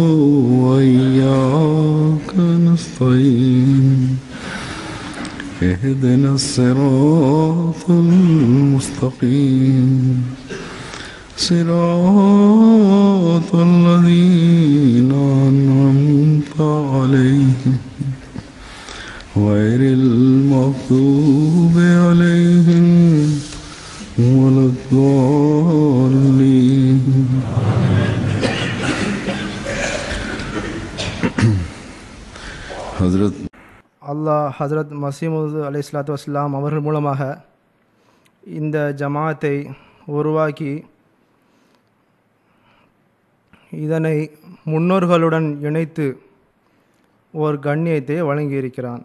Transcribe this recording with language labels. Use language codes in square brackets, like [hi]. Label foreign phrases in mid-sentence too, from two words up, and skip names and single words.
[ar] وإياك نستعين اهدنا الصراط المستقيم صراط الذين أنعمت عليهم غير المغضوب عليهم ولا الضالين. [ta] அல்லாஹ் ஹஜ்ரத் மசீமுது [ar] عليه الصلاة والسلام [ta] அவர்கள் மூலமாக இந்த ஜமாத்தை உருவாக்கி இதனை முன்னோர்களுடன் இணைத்து ஒரு கண்ணியத்தை வழங்கியிருக்கிறான்.